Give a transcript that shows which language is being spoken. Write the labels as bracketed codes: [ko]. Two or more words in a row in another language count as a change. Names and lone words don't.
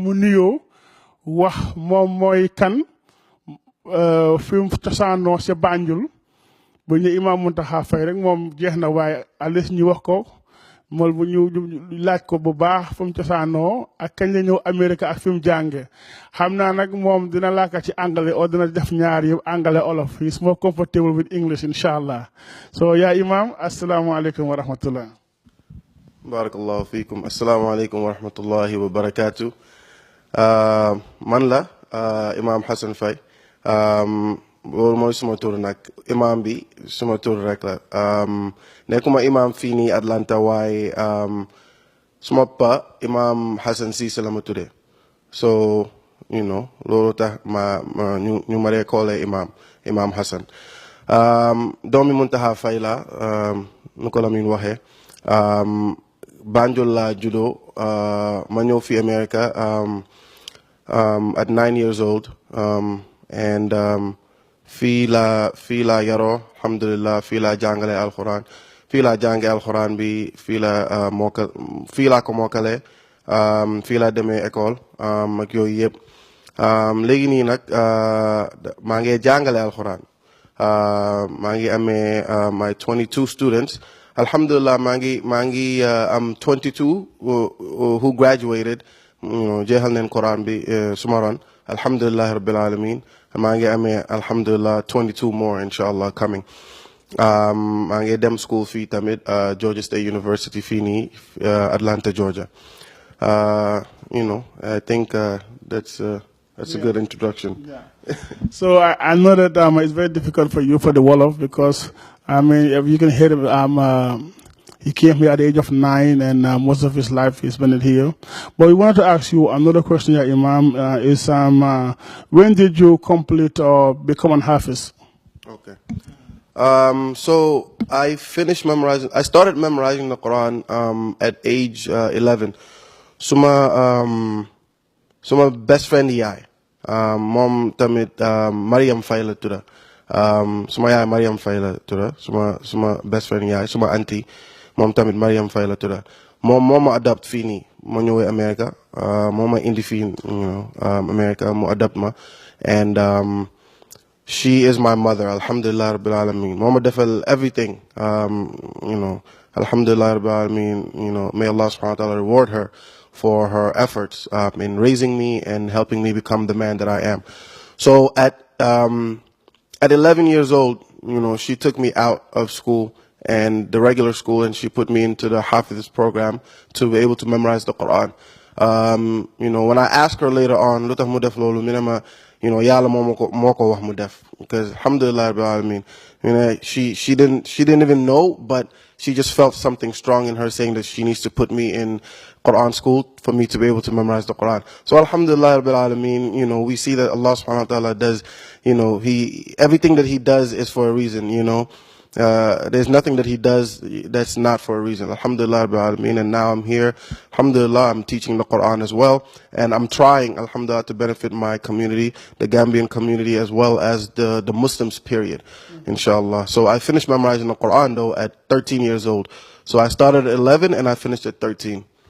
[wo] mu nuyoo wax moom mooy kan fi mu cosaanoo si Banjul bu ñu Imam Muntaxa Faye rek moom jeex na waaye alis ñu wax ko mool bu ñu laaj ko bu baax fu mu cosaanoo ak kañ la ñëw Amérique ak fi mu jàngee xam naa nag moom dina laaka ci anglais o dina def ñaar yëpp anglais olof [en] he is more comfortable with English [wo] inshallah so yaa Imam [ar] السلام عليكم ورحمة الله بارك الله فيكم السلام عليكم ورحمة الله وبركاته [wo] man la Imam Hassan Faye loolu mooy suma tur nag imam bi suma tur rek la nekkuma imam fii nii Atlanta waaye suma pa Imam Hassan Cissé la ma tuddee [en] so you know [wo] loolu tax ñu ma dee koolee imam Hassan doomi Muntaxa Faye la nu ko la min waxee Banjul la judo ma ñëw fi America [en] at 9 years old and [wo] fii la yaroo alhamdulillah fii la jàngale alquran fii la jànge alquran bi fii la ko mokkale fii la demee école ak yooyu yëpp léegi nii nag maa ngi jàngale alquran maa ngi amee [en] my 22 students [wo] alhamdulillah maa ngi am [en] 22 who graduated [wo] jeexal neen quran bi suma ron [ar] الحمد لله رب العالمين [wo] maa ngi amee alhamdulillah [en] 22 more inshallah coming [wo] maa ngi dem school fii tamit Georgia State University fii nii Atlanta Georgia [en] you know I think that's a good introduction. Yeah. So I know that it's very difficult for you for the Wolof because I mean if you can hear it, he came here at the age of 9 and most of his life he spent it here. But we wanted to ask you another question, yeah, Imam, is when did you complete or become an Hafiz? Okay. So I started memorizing the Quran at age 11. [wo] Suma [en] best friend [wo] yaay moom tamit Mariam Faye la tudda suma yaay Mariam Faye la tudda suma [en] best friend [wo] yaay suma auntie moom tamit Mariam Faye la tudda moom moo ma adapt fii nii ma ñëwee America moo ma indi fii America mu adapt ma [en] and she is my mother [ar] الحمد لله رب العالمين [wo] moo ma defal everything [ar] الحمد لله رب العالمين [en] may Allah [ar] سبحانه وتعالى [en] reward her for her efforts in raising me and helping me become the man that I am. So at 11 years old, she took me out of school and the regular school, and she put me into the Hafiz program to be able to memorize the Quran. When I asked her later on, you know, [wo] yàlla moo ko wax mu def. [ar] Because alhamdulillah rabbil alamin, [en] you know, she didn't even know, but she just felt something strong in her saying that she needs to put me in Quran school for me to be able to memorize the Quran. [ar] So alhamdulillah rabbil alamin, [en] you know, we see that Allah [ar] سبحانه وتعالى [en] does, you know, everything that he does is for a reason, you know. There's nothing that he does that's not for a reason. [ar] Alhamdulillah rabbil alamin, [en] and now I'm here. Alhamdulillah, I'm teaching the Quran as well, and I'm trying, alhamdulillah, to benefit my community, the Gambian community, as well as the Muslims, period, inshallah. So I finished memorizing the Quran though at 13 years old. So I started at 11 and I finished at 13.